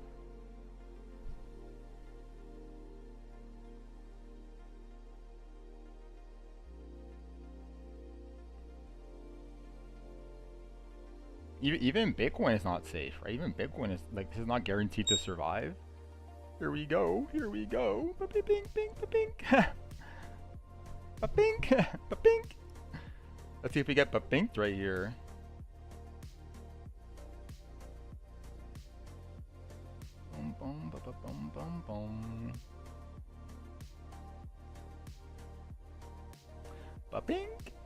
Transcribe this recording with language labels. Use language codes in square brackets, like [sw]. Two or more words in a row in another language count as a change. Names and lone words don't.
[en] Even Bitcoin is not safe, right? Even Bitcoin is like, this is not guaranteed to survive. Here we go, here we go. Ba-pink, pink, ba-pink. Ba-pink, ba-pink. Let's see if we get ba-pinked right here. Boom, boom, ba-ba-boom, boom, boom. Ba-pink.